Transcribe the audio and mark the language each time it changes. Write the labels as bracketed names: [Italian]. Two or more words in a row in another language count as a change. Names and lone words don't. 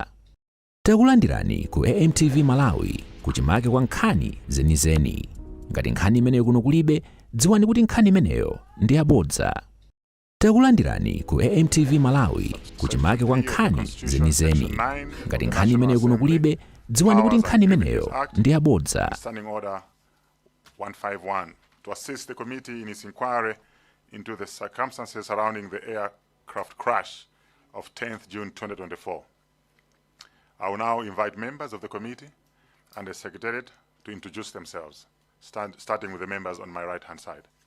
[Nyanja] Takulandirani ku AMTV Malawi kuchimake kwa nkhani zenizeni. Ngati nkhani imeneyo kuno kulibe, dziwani kuti nkhani imeneyo ndi yabodza. Takulandirani ku AMTV Malawi kuchimake kwa nkhani zenizeni. Ngati nkhani imeneyo kuno kulibe, dziwani kuti nkhani imeneyo ndi yabodza. [English] Standing Order 151 to assist the committee in its inquiry into the circumstances surrounding the aircraft crash of 10th June 2024. I will now invite members of the committee and the Secretariat to introduce themselves, starting with the members on my right-hand side.